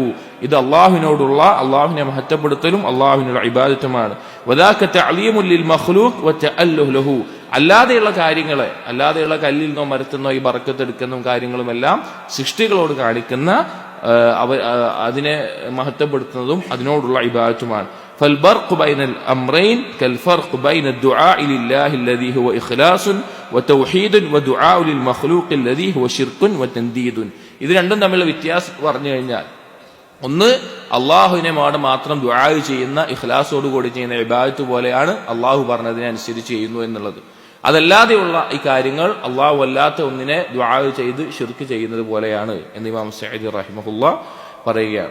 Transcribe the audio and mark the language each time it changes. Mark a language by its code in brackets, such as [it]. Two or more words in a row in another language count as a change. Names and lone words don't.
[ml] ഇത് അള്ളാഹുവിനോടുള്ള അള്ളാഹുവിനെ മഹത്വപ്പെടുത്തലും അള്ളാഹുവിനുള്ള ഇബാദത്തുമാണ്. [ar] وذاك تعظيم للمخلوق وتألهه له. [ml] അല്ലാതെയുള്ള കാര്യങ്ങളെ, അല്ലാതെയുള്ള കല്ലിൽ നിന്നോ മരത്തുനിന്നോ ഈ ബറക്കത്ത് എടുക്കുന്ന കാര്യങ്ങളുമെല്ലാം സൃഷ്ടികളോട് കാണിക്കുന്ന അതിനെ മഹത്വപ്പെടുത്തുന്നതും അതിനോടുള്ള ഇബാദത്തുമാണ്. [ar] فالبرق بين الأمرين كالفرق بين الدعاء لله الذي هو إخلاص وتوحيد ودعاء للمخلوق الذي هو شرك وتنديد. [ml] ഇത് രണ്ടും തമ്മിലുള്ള വ്യത്യാസം പറഞ്ഞു കഴിഞ്ഞാൽ, ഒന്ന് അള്ളാഹുവിനെ മാത്രം ദുആ ചെയ്യുന്ന ഇഖ്ലാസോടുകൂടി ചെയ്യുന്ന ഇബാദത്ത് പോലെയാണ് അള്ളാഹു പറഞ്ഞതിനെ അനുസരിച്ച് ചെയ്യുന്നു എന്നുള്ളത്. അതല്ലാതെയുള്ള ഈ കാര്യങ്ങൾ അള്ളാഹു അല്ലാത്ത ഒന്നിനെ ദുആ ചെയ്ത് ശിർക്ക് ചെയ്യുന്നത് പോലെയാണ് എന്ന് ഇമാം സഅദി റഹിമഹുല്ലാഹ് പറയുകയാണ്.